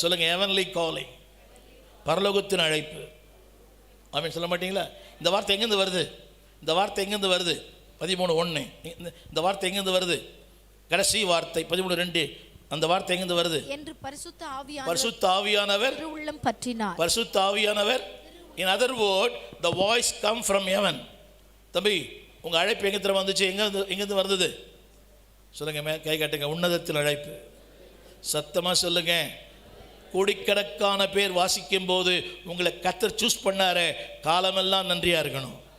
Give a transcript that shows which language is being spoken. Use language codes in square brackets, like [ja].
[ta] சொல்லுங்க, heavenly calling, பரலோகத்தின் அழைப்பு. ஆமீன் சொல்ல மாட்டீங்களா? இந்த வார்த்தை எங்கேருந்து வருது? இந்த வார்த்தை எங்கேருந்து வருது? 13:1. இந்த வார்த்தை எங்கேருந்து வருது? கடைசி வார்த்தை 13:2. அந்த வார்த்தை எங்கிருந்து வருது? என்று பரிசுத்த ஆவியானவர் உள்ளம் பற்றினார். பரிசுத்த ஆவியானவர். [en] in other word, the voice come from heaven. [ta] தம்பி, உங்க அழைப்பு எங்க தர வந்துச்சு? எங்கிருந்து வந்தது? சொல்லுங்க, கை காட்டுங்க. உன்னதத்தில் அழைப்பு. சத்தமா சொல்லுங்க. கோடிக்கணக்கான பேர் வாசிக்கும் போது உங்களை கர்த்தர் சூஸ் பண்ணாரே, காலமெல்லாம் நன்றியா இருக்கணும்.